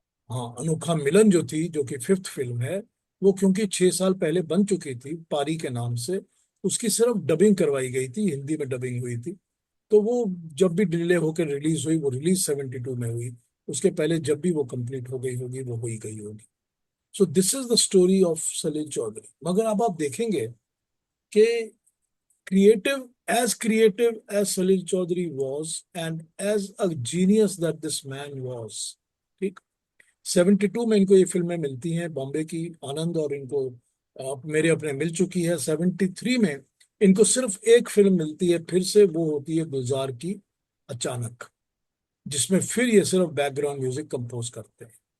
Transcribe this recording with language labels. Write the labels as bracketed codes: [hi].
[hi] हाँ, अनोखा मिलन जो थी, जो कि 5th फिल्म है, वो क्योंकि 6 साल पहले बन चुकी थी पारी के नाम से, उसकी सिर्फ डबिंग करवाई गई थी, हिंदी में डबिंग हुई थी। तो वो जब भी डिले होकर रिलीज हुई, वो रिलीज 72 में हुई। उसके पहले जब भी वो कंप्लीट हो गई होगी, वो हो ही गई होगी। [en] So this is the story of Salil Chowdhury. [hi] मगर अब आप देखेंगे कि [en] creative as Salil Chaudhary was, and as a genius that this man was, [hi] ठीक। 72 में इनको ये फिल्में मिलती हैं बॉम्बे की, आनंद, और इनको मेरे अपने मिल चुकी है। 73 में इनको सिर्फ एक फिल्म मिलती है फिर से, वो होती है गुलजार की अचानक, जिसमें फिर ये सिर्फ बैकग्राउंड म्यूजिक कंपोज करते हैं।